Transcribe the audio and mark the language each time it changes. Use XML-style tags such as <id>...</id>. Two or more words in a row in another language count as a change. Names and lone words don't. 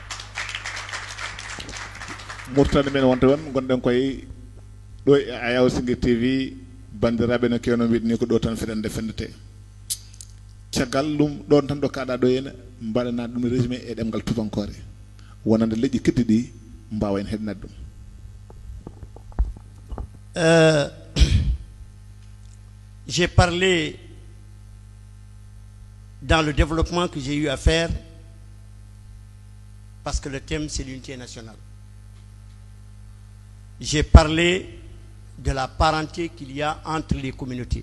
<ff>Mauritanie men wonta won gonɗen koye ɗo e Ayaw Singir TV bandiraɓe no kewno mbiɗa ni ko ɗo tan feɗen defendete caggal ɗum ɗon tan ɗo kaɗa ɗo henna mbaɗana ɗum résumé e ɗemgal tubankore wonande leƴƴi keddi ɗi mbawa en heɗinade ɗum</ff> <fr>j'ai parlé dans le développement que j'ai eu à faire parce que le thème c'est l'unité nationale. J'ai parlé de la parenté qu'il y a entre les communautés.</fr>